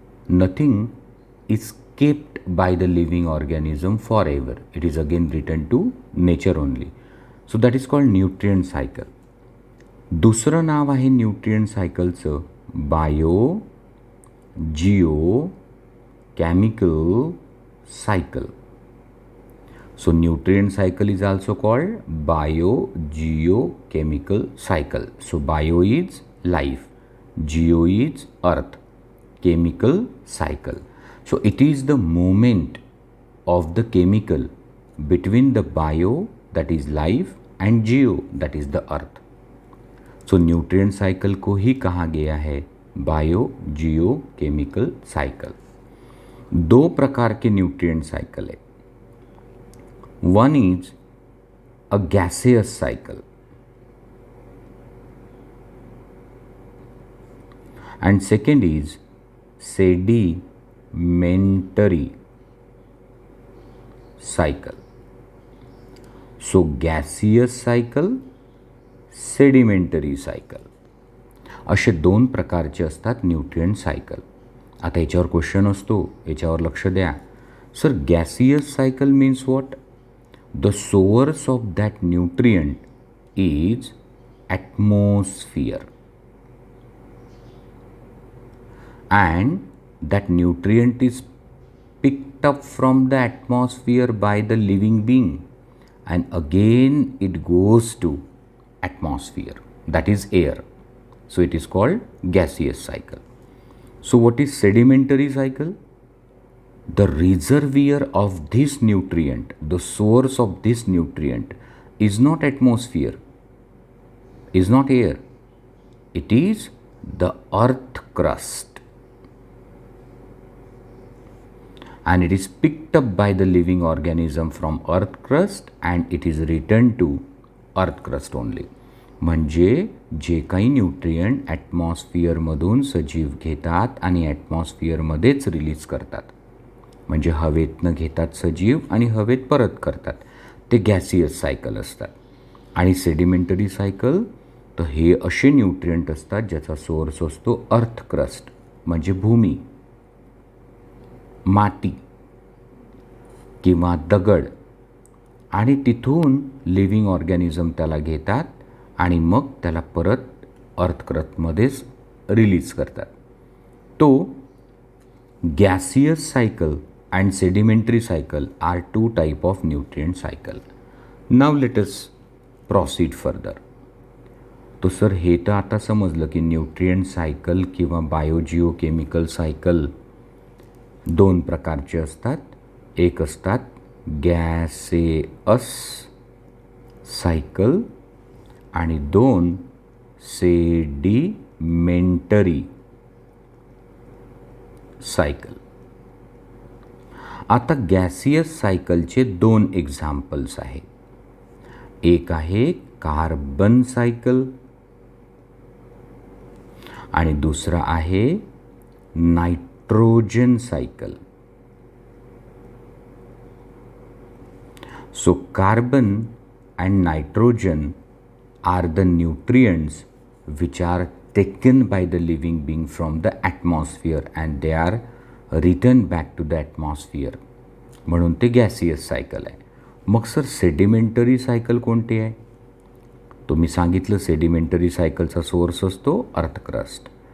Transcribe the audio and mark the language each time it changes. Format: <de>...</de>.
<en>Nothing is kept by the living organism for ever. It is again return to nature only. So that is called nutrient cycle.</en> <mr>दुसरं नाव आहे nutrient सायकलचं bio Jio chemical cycle.</mr> <en>So nutrient cycle is also called biogeochemical cycle. So bio is life, geo is earth, chemical cycle. So it is the movement of the chemical between the bio, that is life, and geo, that is the earth.</en> <hi>So nutrient cycle को ही कहा गया है biogeochemical cycle. दो प्रकार के nutrient cycle है.</hi> <en>One is a gaseous cycle and second is sedimentary cycle.</en> <mr>So gaseous cycle, sedimentary cycle असे दोन प्रकारचे असतात nutrient cycle. आता याच्यावर क्वेश्चन असतो, याच्यावर लक्ष द्या. Sir gaseous cycle</mr> <en>Means what? The source of that nutrient is atmosphere, and that nutrient is picked up from the atmosphere by the living being, and again it goes to atmosphere, that is air. So it is called gaseous cycle. So what is sedimentary cycle? The reservoir of this nutrient, the source of this nutrient is not atmosphere, is not air. It is the earth crust, and it is picked up by the living organism from earth crust and it is returned to earth crust only.</en> <mr>म्हणजे जे काही nutrient ॲटमॉस्फिअरमधून सजीव घेतात आणि ॲटमॉस्फिअरमध्येच release करतात, म्हणजे हवेतनं घेतात सजीव आणि हवेत परत करतात, ते गॅसियस सायकल असतात. आणि सेडिमेंटरी सायकल, तर हे असे न्यूट्रिएंट असतात ज्याचा सोर्स असतो अर्थ क्रस्ट, म्हणजे भूमी, माती किंवा दगड, आणि तिथून लिव्हिंग ऑर्गॅनिझम त्याला घेतात आणि मग त्याला परत अर्थ क्रस्टमध्येच रिलीज करतात. तो</mr> <en>gaseous cycle and sedimentary cycle are two type of nutrient cycle. Now let us proceed further.</en> <mr>तो सर हे तर आता समजलं की न्यूट्रिएंट सायकल किंवा बायोजिओकेमिकल सायकल दोन प्रकारचे असतात. एक असतात गॅसेअस सायकल आणि दोन सेडिमेंटरी सायकल. आता गॅसियस सायकलचे दोन एक्झाम्पल्स आहेत. एक आहे कार्बन सायकल आणि दुसरा आहे nitrogen cycle.</mr> <en>So carbon and nitrogen are the nutrients which are taken by the living being from the atmosphere and they are returned back to the atmosphere.</en> <mr>म्हणून ते गॅसियस सायकल आहे. मग sir sedimentary cycle कोणती आहे? तो मी सांगितलं sedimentary सायकलचा source असतो अर्थक्रस्ट.</mr>